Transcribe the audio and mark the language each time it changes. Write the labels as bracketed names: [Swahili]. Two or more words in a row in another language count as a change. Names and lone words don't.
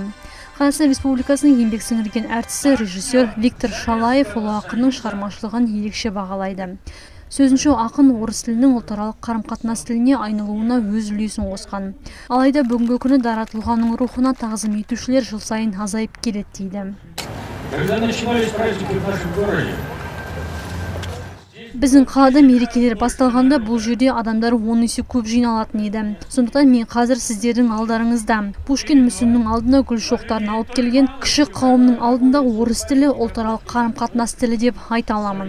[Kazakh] Қазақстан Республикасының еңбек сіңірген әртісі, режиссер Виктор Шалаев ұлы ақынның шығармашылығын ерекше бағалайды. Сөзінше, ақын орыс тілінің ұлтаралық қарым-қатынас тіліне айналуына өз үлесін қосқан. Алайда бүгінгі күні дара тұлғаның рухына тағзым етушілер жыл сайын азайып келеді дейді. [Russian] Когда начинались праздники в нашем городе, [Kazakh] Біздің қалада мерекелер басталғанда бұл жерде адамдар 10 есе көп жиналатын еді. Сондықтан мен қазір сіздердің алдарыңызда Пушкин мүсінінің алдына гүл шоқтарын алып келген кіші қауымның алдында орыс тілі ұлтаралық қарым-қатынас тілі деп айта аламын.